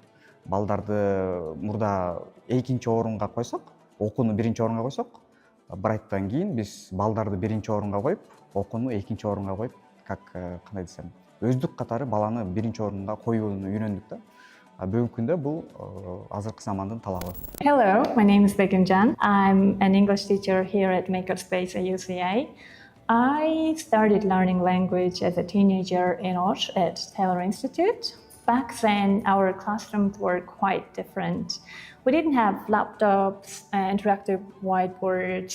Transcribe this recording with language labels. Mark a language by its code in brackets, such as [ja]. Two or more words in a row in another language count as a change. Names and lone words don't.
[ky] Балдарды мурда экинчи орунга койсок, окууну биринчи орунга койсок, Brighттан кийин биз балдарды биринчи орунга коюп, окууну экинчи орунга коюп, как кандай десем, өздүк катары баланы биринчи орунга коюуну үйрөндүк да. Бүгүнкү күндө бул азыркы замандын талабы. [en] Hello, my name is Begimjan. I'm an English teacher here at Makerspace at UCA. I started learning language as a teenager in Osh at Taylor Institute. Back then, our classrooms were quite different. We didn't have laptops, interactive whiteboards.